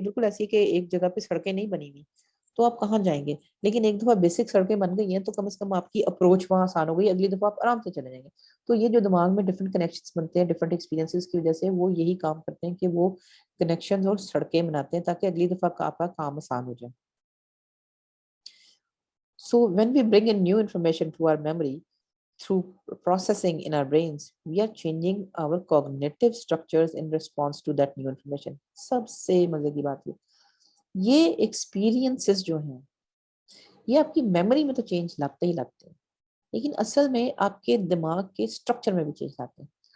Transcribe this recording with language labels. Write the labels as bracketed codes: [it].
[ur] بالکل ایسی کہ ایک جگہ پہ سڑکیں نہیں بنی ہوئی تو آپ کہاں جائیں گے، لیکن ایک دفعہ بیسک سڑکیں بن گئی ہیں تو کم از کم آپ کی اپروچ وہاں آسان ہو گئی، اگلی دفعہ آپ آرام سے چلے جائیں گے. تو یہ جو دماغ میں ڈفرینٹ کنیکشنز بنتے ہیں ڈفرینٹ ایکسپیرینسز کی وجہ سے، وہ یہی کام کرتے ہیں کہ وہ کنیکشنز اور سڑکیں بناتے ہیں تاکہ اگلی دفعہ آپ کا کام آسان ہو جائے. [en] So when we bring in new information to our memory through processing in our brains, we are changing our cognitive structures in response to that new information. [ur] سب سے مزے کی بات یہ ایکسپیرینسز جو ہیں یہ آپ کی میموری میں تو چینج لاتے ہی لاتے ہیں، لیکن اصل میں آپ کے دماغ کے اسٹرکچر میں بھی چینج لاتے ہیں.